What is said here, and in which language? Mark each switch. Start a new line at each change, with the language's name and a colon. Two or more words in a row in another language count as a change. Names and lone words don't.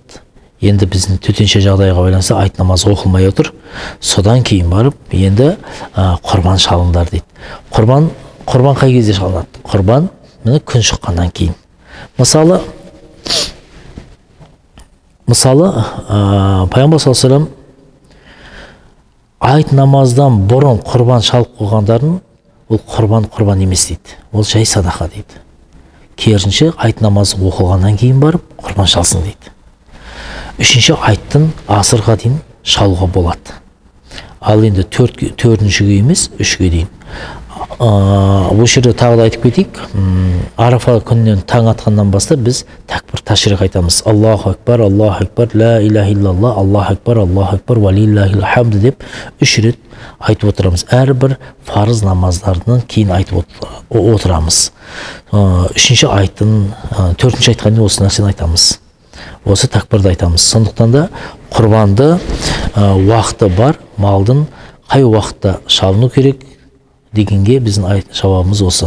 Kazakh: Енді біздің төтенше жағдайға байланысты айт намазы оқылмай отыр. Содан кейін барып, енді құрбан шалыңдар дейді. Құрбан қай кезде шалынады? Құрбан күн шыққаннан кейін. Мысалы, пайғамбар
Arabic: صلى الله عليه وسلم
Kazakh: айт намаздан бұрын құрбан шалып қойғандарын ол құрбан емес дейді. Ол жай садақа дейді. Керісінше айт намазы оқылғаннан кейін барып құрбан шалсын дейді. Үшінші айттың асырға дейін шалуға болады. Ал енді 4-шіге емес, 3-ге дейін. Бұл жерде тағы да айтып кетейік. Арафа күнінен таң атқаннан бастап біз тәкбір ташрих айтамыз.
Arabic: الله أكبر، الله أكبر، لا إله إلا الله، الله أكبر، ولله الحمد
Kazakh: деп 3 рет айтып отырамыз. Әрбір фарыз намаздарынан кейін айтып отырамыз. 3-ші айттың, 4-ші айтқанда осы нәрсені айтамыз. осы тәкбірді айтамыз. Сондықтан да құрбанды уақыты бар, малдың қай уақытта шалыну керек дегенге біздің жауабымыз осы.